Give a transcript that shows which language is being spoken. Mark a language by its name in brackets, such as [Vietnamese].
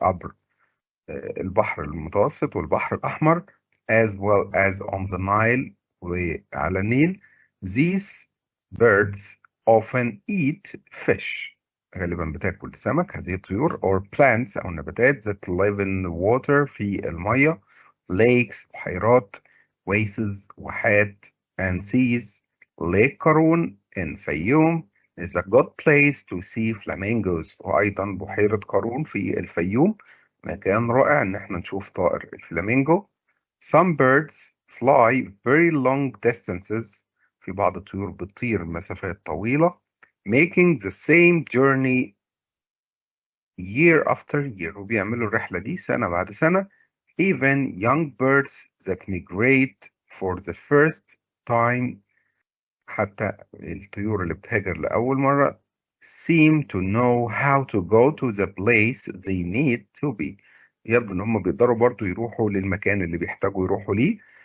[Arabic] عبر البحر المتوسط والبحر الأحمر [English] as well as on the Nile [Arabic] وعلى النيل. [English] These birds often eat fish. [Arabic] غالبا بتاكل سمك هذه الطيور [English] or plants [Arabic] أو نباتات [English] that live in the water [Arabic] في المية. [English] lakes [Arabic] بحيرات [English] oases [Arabic] واحات [English] and seas. Lake Karun in Fayoum is a good place to see flamingos. [Arabic] وأيضا بحيرة قارون في الفيوم مكان رائع إن احنا نشوف طائر الفلامينجو. [English] Some birds fly very long distances. [Arabic] في بعض الطيور بتطير مسافات طويلة [English] making the same journey year after year. [Arabic] وبيعملوا الرحلة دي سنة بعد سنة. [English] Even young birds that migrate for the first time. [Arabic] حتى الطيور اللي بتهاجر لأول مرة [English] seem to know how to go to the place they need to be. [Arabic] يبدو إن هم بيقدروا برضو يروحوا للمكان اللي بيحتاجوا يروحوا ليه.